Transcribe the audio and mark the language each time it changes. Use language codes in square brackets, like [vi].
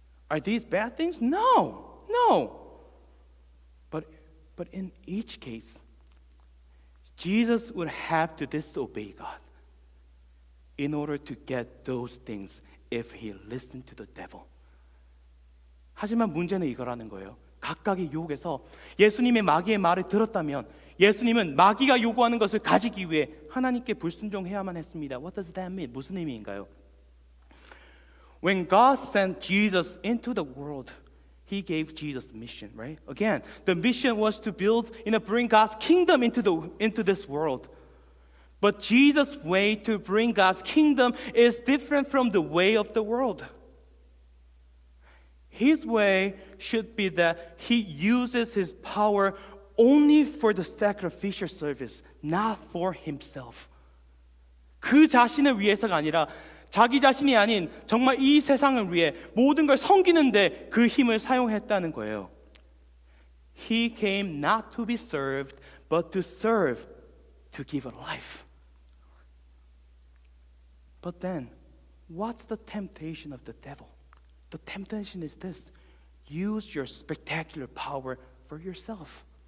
[en] Are these bad things? No. But in each case, Jesus would have to disobey God in order to get those things if he listened to the devil. [ko] 하지만 문제는 이거라는 거예요. 각각의 유혹에서 예수님의 마귀의 말을 들었다면 예수님은 마귀가 요구하는 것을 가지기 위해 하나님께 불순종해야만 했습니다. [en] What does that mean? [ko] 무슨 의미인가요? [en] When God sent Jesus into the world, He gave Jesus mission, right? Again, the mission was to bring God's kingdom into this world. But Jesus' way to bring God's kingdom is different from the way of the world. His way should be that he uses his power only for the sacrificial service, not for himself. [ko] 그 자신을 위해서가 아니라 자기 자신이 아닌 정말 이 세상을 위해 모든 걸 섬기는데 그 힘을 사용했다는 거예요. [en] He came not to be served, but to serve, to give a life. But then, what's the temptation of the devil? The temptation is this: use your spectacular power for yourself.